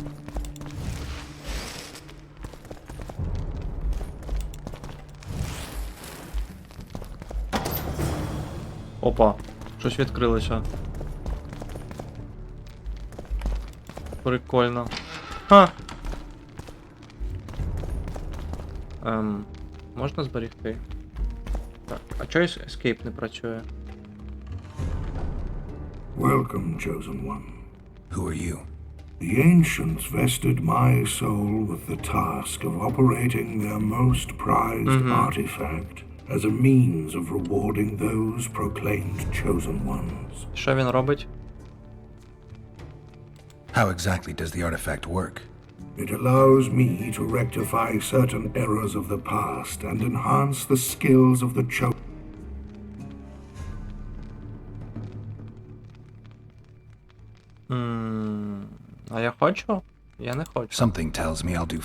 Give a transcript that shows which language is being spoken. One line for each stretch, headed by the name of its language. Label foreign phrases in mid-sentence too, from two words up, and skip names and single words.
Ukrainian: Опа, щось відкрилося. Прикольно. Ха! Можна зберегти? Так, а чого escape не працює?
English: Welcome, chosen one. Who are you? The ancients vested my soul with the task of operating their most prized artifact as a means of rewarding those proclaimed chosen ones.
Ukrainian: Що він робить?
English: How exactly does the artifact work? It allows me to rectify certain errors of the past and enhance the skills of the chosen.
Ukrainian: А я хочу? Я не хочу.
English: Something tells me I'll do.